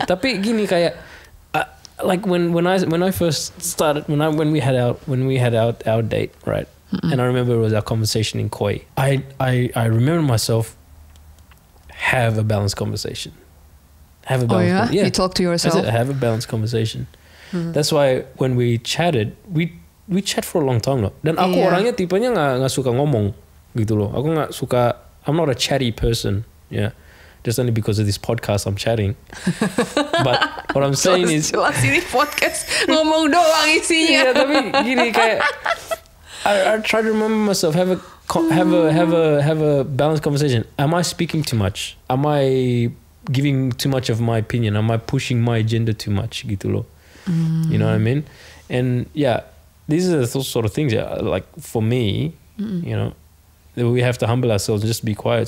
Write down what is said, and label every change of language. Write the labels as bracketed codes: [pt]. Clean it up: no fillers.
[id] Tapi gini kayak [en] like when I first started when we had our date, right? And I remember it was our conversation in Koi. I remember myself have a balanced conversation. Have a balanced You talk to yourself. I said, have a balanced conversation. That's why when we chatted, we chat for a long time loh. [id] Dan aku orangnya tipenya nggak suka ngomong gitu loh. Aku nggak suka. [en] I'm not a chatty person. Yeah. Just only because of this podcast I'm chatting. But what I'm saying is, [id] jelas ini podcast ngomong doang isinya. Iya, tapi gini kayak [en] I try to remember myself, have a balanced conversation. Am I speaking too much? Am I giving too much of my opinion? Am I pushing my agenda too much [id] gitu loh? [en] You know what I mean? And yeah, these are the sort of things. Yeah, like for me, you know, we have to humble ourselves and just be quiet.